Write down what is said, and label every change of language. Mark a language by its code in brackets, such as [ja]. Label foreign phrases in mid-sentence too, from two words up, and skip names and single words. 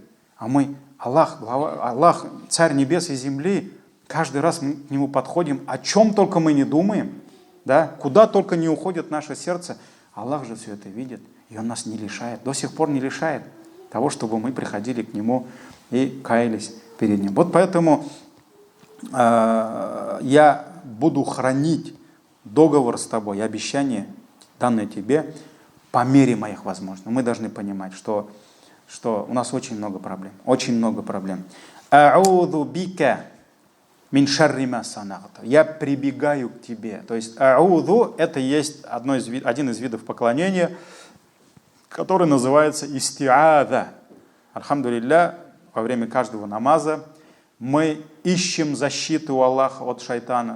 [ru] А мы, Аллах, царь небес и земли, каждый раз мы к нему подходим, о чем только мы не думаем, да, куда только не уходит наше сердце, Аллах же все это видит, и Он нас не лишает, до сих пор не лишает того, чтобы мы приходили к Нему и каялись перед Ним. Вот поэтому я буду хранить договор с тобой, обещание, данное тебе, по мере моих возможностей. Мы должны понимать, что у нас очень много проблем. Очень много проблем. [ar] أعوذ بك من شر ما صنعت. [ru] Я прибегаю к тебе. То есть а'уду — это есть один из видов поклонения, который называется исти'ада. Альхамдулилля, во время каждого намаза мы ищем защиту у Аллаха от шайтана.